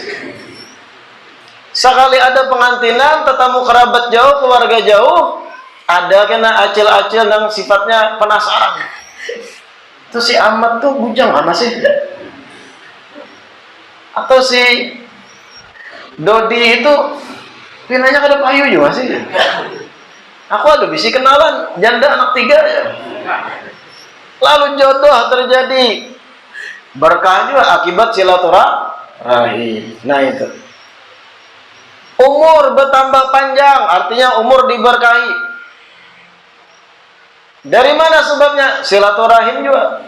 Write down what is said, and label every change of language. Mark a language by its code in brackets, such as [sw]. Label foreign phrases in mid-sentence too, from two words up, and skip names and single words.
[id] Sekali ada pengantinan, tetamu kerabat jauh, keluarga jauh, [bjn] ada kena acil-acil nang [id] sifatnya penasaran. [bjn] Itu si Ahmad tuh bujang mana sih? Atau si Dodi itu pinanya kada payu juga sih. Aku ada bisi kenalan janda anak 3 ya. [id] Lalu jodoh terjadi. Berkah juga akibat silaturahim. Nah itu. Umur bertambah panjang, artinya umur diberkahi. Dari mana sebabnya? Silaturahim juga.